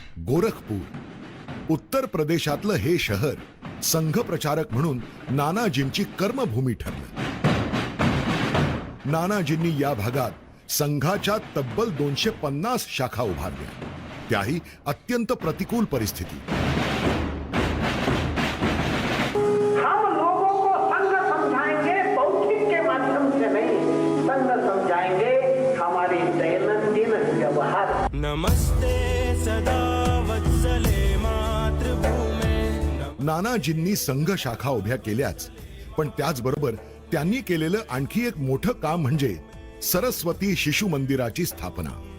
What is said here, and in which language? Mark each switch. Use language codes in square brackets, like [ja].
[mr] गोरखपूर उत्तर प्रदेशातलं हे शहर संघ प्रचारक म्हणून नानाजींची कर्मभूमी ठरलं. नानाजींनी या भागात संघाच्या तब्बल 250 शाखा उभारल्या, त्याही अत्यंत प्रतिकूल परिस्थिती. [hi] हम लोगों को संघ समझाएंगे, बौद्धिक के माध्यम से नहीं, संघ समझाएंगे हमारी दैनंदिन व्यवहार. [sa] नमस्ते सदा वत्सले मातृभूमे. [mr] नानाजींनी संघ शाखा उभ्या केल्याच, पण त्याचबरोबर त्यांनी केलेलं आणखी एक मोठं काम म्हणजे सरस्वती शिशु मंदिराची स्थापना.